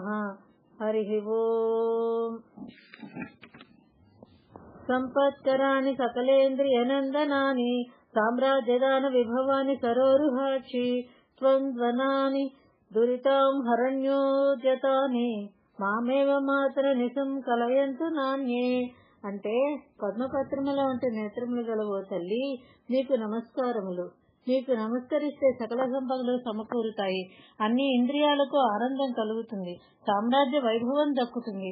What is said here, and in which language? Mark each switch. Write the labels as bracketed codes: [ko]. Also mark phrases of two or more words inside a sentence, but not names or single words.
[sa] हरिः ओम्। संपत्कराणि सकलेन्द्रियनन्दनानि साम्राज्यदान विभवानि सरोरुहाक्षि त्वं ध्वनानि दुरितां हरण्योद्यतानि మామేవ మాత్ర నిశం కలయంతు నాణ్యే. [te] అంటే పద్మపత్రముల వంటి నేత్రములు గలవో తల్లి, నీకు నమస్కారములు. నీకు నమస్కరిస్తే సకల సంపదలు సమకూరుతాయి. అన్ని ఇంద్రియాలకు ఆనందం కలుగుతుంది. సామ్రాజ్య వైభవం దక్కుతుంది.